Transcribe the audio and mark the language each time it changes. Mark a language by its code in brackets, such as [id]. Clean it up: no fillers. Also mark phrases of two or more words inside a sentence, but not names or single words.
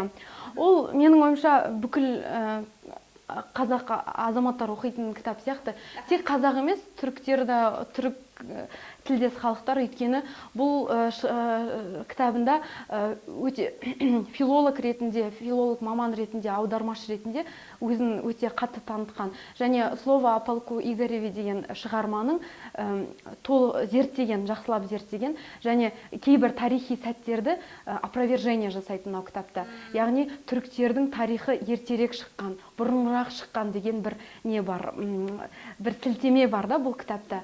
[kk] Ол менің ойымша бүкіл қазақ азаматтар оқитын кітап сияқты. Тек қазақ емес, түріктер тілдес халықтар, өйткені бұл кітабында өте филолог ретінде, филолог маман ретінде, аудармашы ретінде өзін өте қатты танытқан. Және «Слово о полку Игореве» деген шығарманың зерттеген, жақсылап зерттеген, және кейбір тарихи сәттерді опровержение жасайтын мынау кітапта. Яғни түріктердің тарихы ертерек шыққан, бұрынырақ шыққан деген бір не бар, бір сілтеме бар да бұл кітапта.